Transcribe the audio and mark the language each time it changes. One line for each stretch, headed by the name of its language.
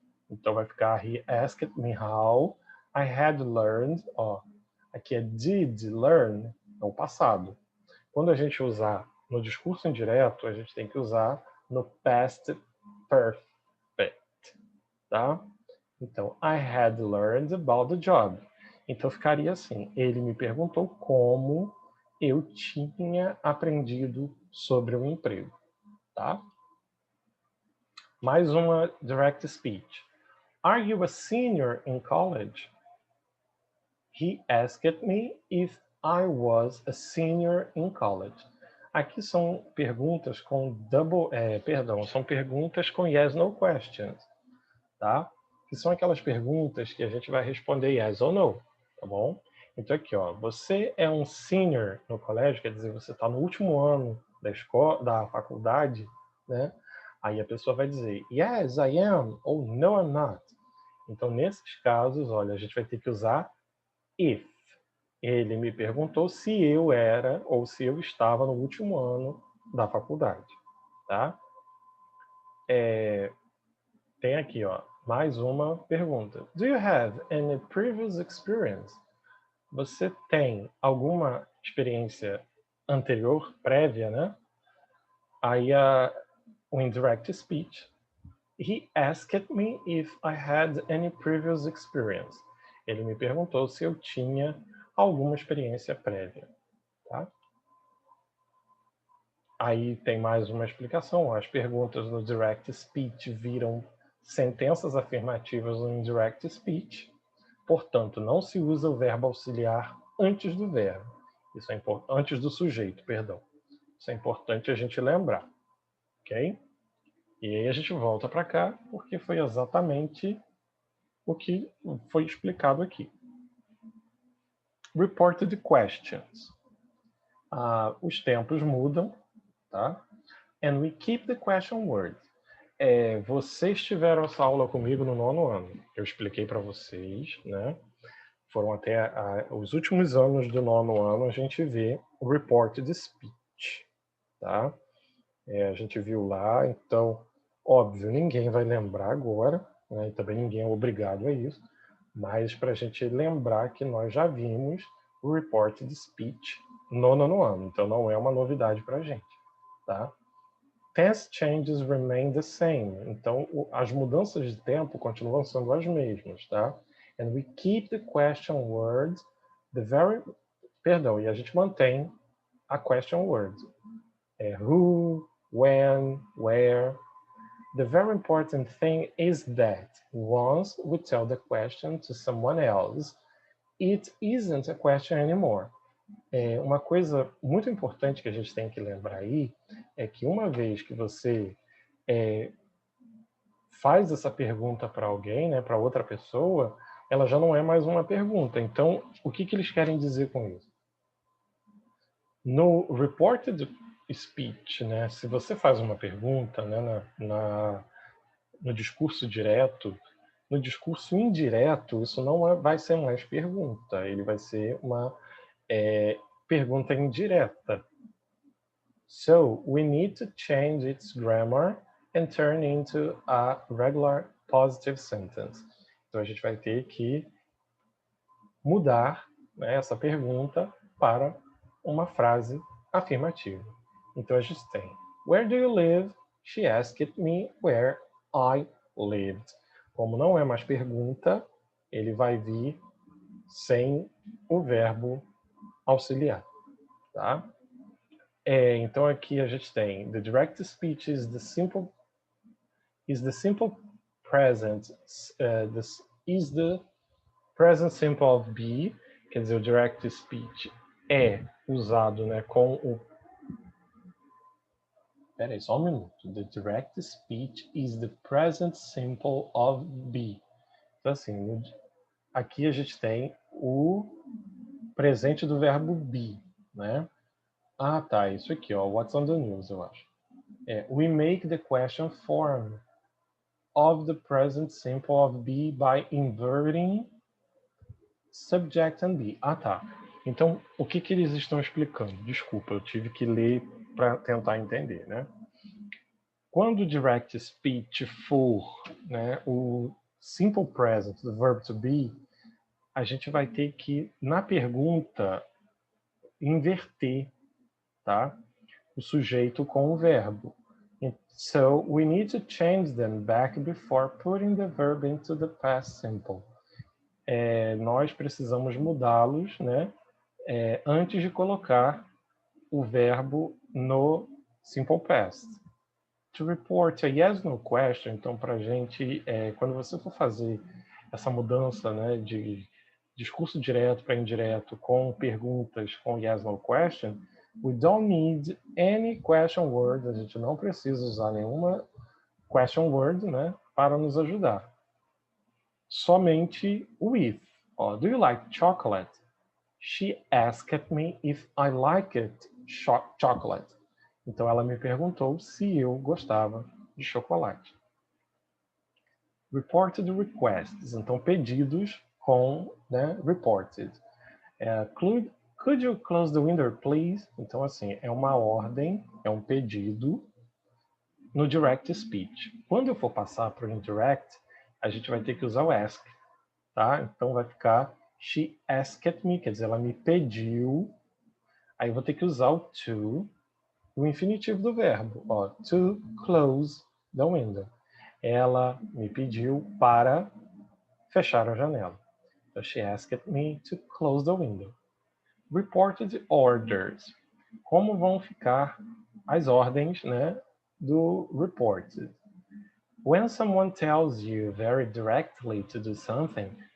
Portuguese: Então, vai ficar,
English: he asked me how I had learned,
Portuguese: ó, aqui é did learn, é o passado. Quando a gente usar no discurso indireto, a gente tem que usar no past perfect, tá? Então,
English: I had learned about the job.
Portuguese: Então, ficaria assim, ele me perguntou como eu tinha aprendido sobre o emprego, tá? Mais uma direct speech.
English: Are you a senior in college? He asked me if I was a senior in college.
Portuguese: Aqui são perguntas com são perguntas com yes, no questions, tá? Que são aquelas perguntas que a gente vai responder yes ou no, tá bom? Então aqui, ó, você é um senior no colégio, quer dizer, você está no último ano da escola, da faculdade, né? Aí a pessoa vai dizer
English: yes, I am,
Portuguese: ou
English: no, I'm not.
Portuguese: Então nesses casos, olha, a gente vai ter que usar if. Ele me perguntou se eu era ou se eu estava no último ano da faculdade, tá? Tem aqui, ó, mais uma pergunta.
English: Do you have any previous experience?
Portuguese: Você tem alguma experiência anterior, prévia, né? Aí o indirect speech.
English: He asked me if I had any previous experience.
Portuguese: Ele me perguntou se eu tinha alguma experiência prévia, tá? Aí tem mais uma explicação. As perguntas no direct speech viram sentenças afirmativas no indirect speech, Portanto, não se usa o verbo auxiliar antes do verbo. Isso é antes do sujeito, perdão. Isso é importante a gente lembrar, ok? E aí a gente volta para cá, porque foi exatamente o que foi explicado aqui. Reported questions. Os tempos mudam, tá?
English: And we keep the question word.
Portuguese: Vocês tiveram essa aula comigo no 9º ano. Eu expliquei para vocês, né? Foram até os últimos anos do 9º ano, a gente vê o reported speech, tá? A gente viu lá, então, óbvio, ninguém vai lembrar agora, né? E também ninguém é obrigado a isso, mas para a gente lembrar que nós já vimos o reported speech no 9º ano, então não é uma novidade para a gente, tá?
English: Tense changes remain the same,
Portuguese: então as mudanças de tempo continuam sendo as mesmas, tá?
English: And we keep the question word,
Portuguese: e a gente mantém a question word.
English: Who, when, where. The very important thing is that once we tell the question to someone else, it isn't a question anymore.
Portuguese: Uma coisa muito importante que a gente tem que lembrar aí é que uma vez que você faz essa pergunta para alguém, né, para outra pessoa, ela já não é mais uma pergunta. Então, o que eles querem dizer com isso? No reported speech, né, se você faz uma pergunta, né, no discurso direto, no discurso indireto, isso não vai ser mais pergunta, ele vai ser uma pergunta indireta.
English: So, we need to change its grammar and turn into a regular positive sentence.
Portuguese: Então, a gente vai ter que mudar, né, essa pergunta para uma frase afirmativa. Então, a gente tem:
English: Where do you live? She asked me where I lived.
Portuguese: Como não é mais pergunta, ele vai vir sem o verbo auxiliar, tá? Então aqui a gente tem:
English: The direct speech is the simple present is the present simple of be.
Portuguese: Quer dizer, o direct speech é usado, né, com o... Peraí, só um minuto.
English: The direct speech is the present simple of be.
Portuguese: Então, assim, aqui a gente tem o presente do verbo be, né? Tá, isso aqui, ó.
English: What's on the news,
Portuguese: eu acho.
English: We make the question form of the present simple of be by inverting subject and be.
Portuguese: Tá. Então, o que eles estão explicando? Desculpa, eu tive que ler para tentar entender, né? Quando o direct speech for, né, o simple present do verb to be, a gente vai ter que, na pergunta, inverter, tá? O sujeito com o verbo.
English: So, we need to change them back before putting the verb into the past simple.
Portuguese: Nós precisamos mudá-los, né, antes de colocar o verbo no simple past.
English: To report a yes no question,
Portuguese: então para a gente, quando você for fazer essa mudança, né, de discurso direto para indireto com perguntas com yes no question,
English: we don't need any question word,
Portuguese: a gente não precisa usar nenhuma question word, né, para nos ajudar.
English: Somente with. Do you like chocolate? She asked me if I liked chocolate.
Portuguese: Então ela me perguntou se eu gostava de chocolate. Reported requests, então pedidos com, né, reported.
English: Could you close the window, please?
Portuguese: Então, assim, é uma ordem, é um pedido no direct speech. Quando eu for passar para o indirect, a gente vai ter que usar o ask, tá? Então vai ficar
English: she asked me,
Portuguese: quer dizer, ela me pediu. Aí eu vou ter que usar o to, o infinitivo do verbo,
English: to close the window.
Portuguese: Ela me pediu para fechar a janela.
English: So she asked me to close the window. Reported orders.
Portuguese: Como vão ficar as ordens, né, do reported?
English: When someone tells you very directly to do something,